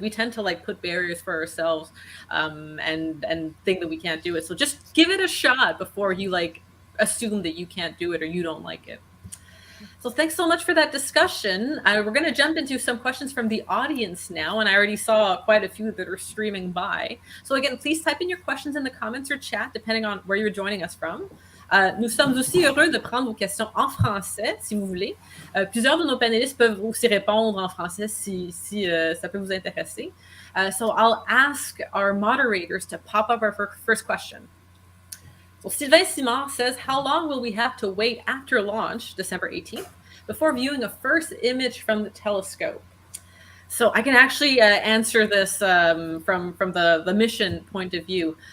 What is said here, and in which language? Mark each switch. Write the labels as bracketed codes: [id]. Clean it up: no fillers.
[en] We tend to like put barriers for ourselves, and think that we can't do it. So just give it a shot before you like assume that you can't do it or you don't like it. So thanks so much for that discussion. We're going to jump into some questions from the audience now, and I already saw quite a few that are streaming by. So again, please type in your questions in the comments or chat, depending on where you're joining us from. [fr] Nous sommes aussi heureux de prendre vos questions en français, si vous voulez. Plusieurs de nos panélistes peuvent aussi répondre en français si ça peut vous intéresser. [en] So I'll ask our moderators to pop up our first question. So Sylvain Simard says, how long will we have to wait after launch, December 18th, before viewing a first image from the telescope? So I can actually answer this from the mission point of view.